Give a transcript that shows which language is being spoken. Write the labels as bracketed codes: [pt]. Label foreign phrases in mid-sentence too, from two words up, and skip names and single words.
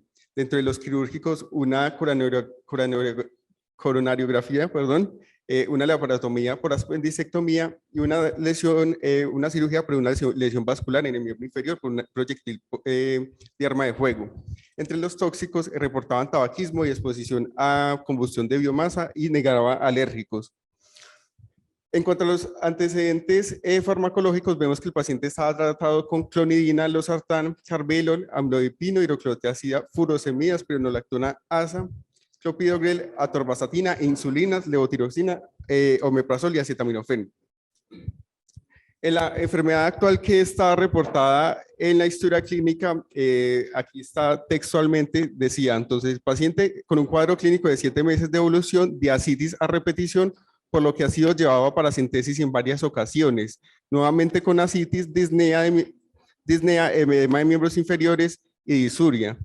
[es] Dentro de los quirúrgicos, una coronariografía, una laparotomía por apendicectomía y una lesión, una cirugía por una lesión vascular en el miembro inferior por un proyectil de arma de fuego. Entre los tóxicos reportaban tabaquismo y exposición a combustión de biomasa y negaba alérgicos. En cuanto a los antecedentes farmacológicos, vemos que el paciente estaba tratado con clonidina, losartán, carvedilol, amlodipino, hidroclorotiazida, furosemida, spironolactona, asa, clopidogrel, atorvastatina, insulinas, levotiroxina, omeprazol y acetaminofén. En la enfermedad actual que está reportada en la historia clínica, aquí está textualmente, decía, entonces, paciente con un cuadro clínico de 7 meses de evolución, de ascitis a repetición, por lo que ha sido llevado a paracentesis en varias ocasiones, nuevamente con ascitis, disnea, edema de miembros inferiores y disuria.